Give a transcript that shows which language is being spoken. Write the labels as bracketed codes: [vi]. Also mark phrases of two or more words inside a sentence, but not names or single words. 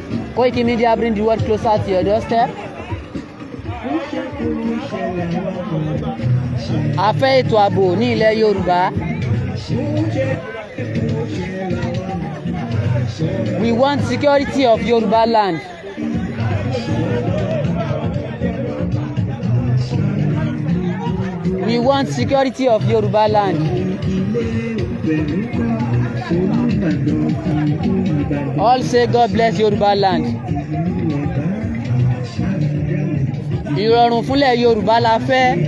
[en] Koiki Media bring the world closer to your doorstep. [yo] A fẹ́ ètò ààbò ní ilẹ̀ Yorùbá. [en] We want security of Yoruba land. We want security of Yoruba land. All say God bless Yoruba land. [yo] Ìrọ̀rùn fúnlẹ̀ Yorùbá la fẹ́.